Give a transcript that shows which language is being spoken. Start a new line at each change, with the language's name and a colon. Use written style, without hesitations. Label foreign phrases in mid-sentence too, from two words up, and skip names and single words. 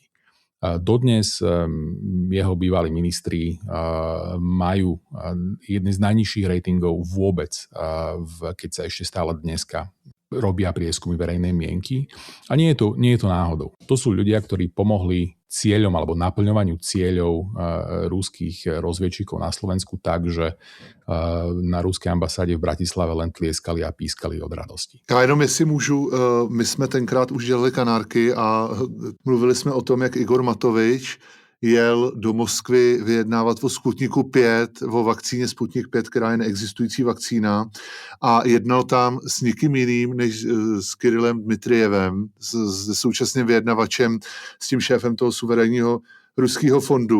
Slovak: Dodnes jeho bývalí ministri majú jedný z najnižších ratingov vôbec, keď sa ešte stále dneska robia prieskumy verejnej mienky. A nie je to náhodou. To sú ľudia, ktorí pomohli cieľom alebo naplňovaniu cieľov ruských rozviedčíkov na Slovensku tak, že na ruské ambasáde v Bratislave len tlieskali a pískali od radosti.
Czech: Já jenom, jestli můžu, my jsme tenkrát už dělali Kanárky a mluvili jsme o tom, jak Igor Matovič jel do Moskvy vyjednávat o Sputniku 5, o vakcíně Sputnik 5, která je neexistující vakcína, a jednal tam s nikým jiným než s Kirillem Dmitryjevem, s současným vyjednavačem, s tím šéfem toho suverénního ruského fondu.